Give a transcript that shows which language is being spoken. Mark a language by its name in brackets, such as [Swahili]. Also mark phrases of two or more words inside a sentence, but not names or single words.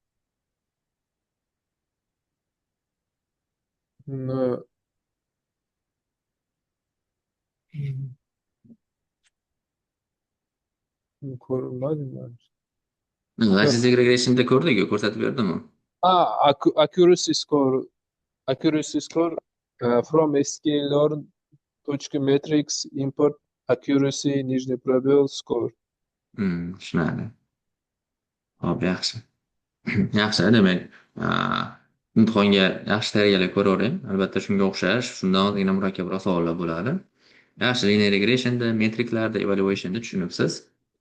[Uzbek] uni ko'rmadim. [English] Logistic regressionda [Uzbek] ko'rdik-ku, ko'rsatib berdim-ku. [English] Accuracy score. Accuracy score from sklearn.metrics import accuracy [Russian] нижний пробел [English] score. [Uzbek] Tushunadi. Hop, yaxshi. Yaxshi, demak, imtihonga yaxshi tayyorgarlik ko'ravering. Albatta shunga o'xshash, shundan ozgina murakkabroq savollar bo'ladi. Yaxshi, [English] linear regressionda, [Uzbek] metriklarda, evaluationda tushunibsiz.